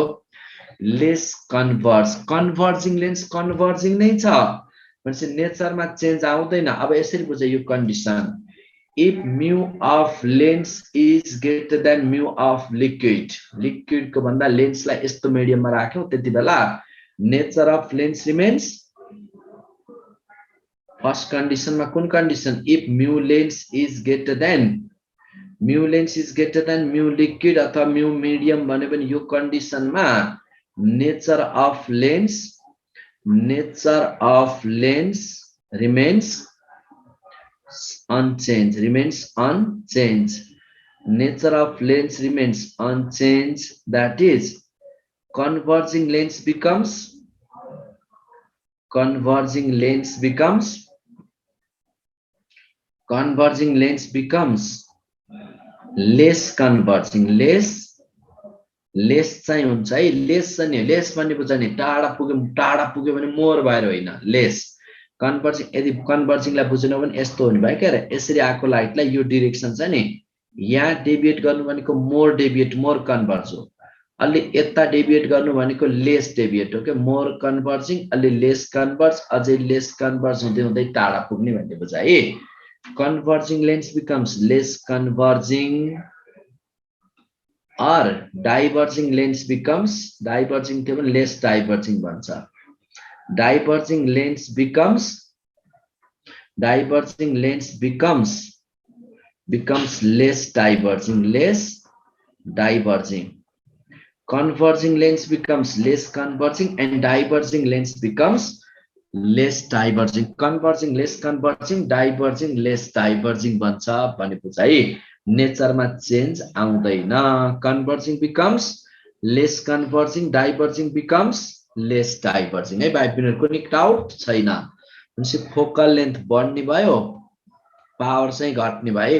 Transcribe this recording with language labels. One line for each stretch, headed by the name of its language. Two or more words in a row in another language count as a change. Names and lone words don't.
English: less converges, converging lens converging
Nepali: नै छ भनेपछि नेचरमा चेन्ज आउँदैन। अब यसरी बुझ यो कन्डिसन,
English: if mu of lens is greater than mu of liquid,
Nepali: लिक्विडको भन्दा लेन्सलाई यस्तो मिडियममा राख्यौ त्यति बेला
English: nature of lens remains. first condition
Nepali: में कुन कंडीशन?
English: if mu lens is greater than mu liquid
Nepali: अथवा
English: mu medium
Nepali: भने पनि यो कंडीशन में
English: nature of lens remains unchange, nature of lens remains unchange, that is converging lens becomes less converging, लेस
Nepali: चाहिँ हुन्छ है। लेस चाहिँ नि, लेस भन्ने बुझ्छ नि, टाढा पुग्यो भने मोर भएर होइन,
English: less converging.
Nepali: यदि कन्भर्जिङलाई बुझेन भने यस्तो हुने भयो क्या, यसरी आएको लाइटलाई यो डाइरेक्सन छ नि, यहाँ डेभिएट गर्नु भनेको
English: more deviate, more converge
Nepali: हो। अलि यता डेभिएट गर्नु भनेको
English: less deviate
Nepali: हो के,
English: more converging,
Nepali: अलि
English: less converge,
Nepali: अझै
English: less converge
Nepali: हुँदै हुँदै टाढा पुग्ने भन्ने बुझ है।
English: converging lens becomes less converging or diverging lens becomes, diverging
Nepali: थियो भने
English: less diverging भन्छ। diverging lens becomes less diverging, converging lens becomes less converging and diverging lens becomes less diverging, converging less converging, diverging less diverging
Nepali: भन्छ भन्ने बुझ है। नेचरमा चेन्ज आउँदैन।
English: converging becomes less converging, diverging becomes less diverging
Nepali: है भाइ बहिनीहरु, कुनै डाउट छैन? भनेपछि
English: focal length
Nepali: बढ्ने भयो, पावर चाहिँ घट्ने भयो।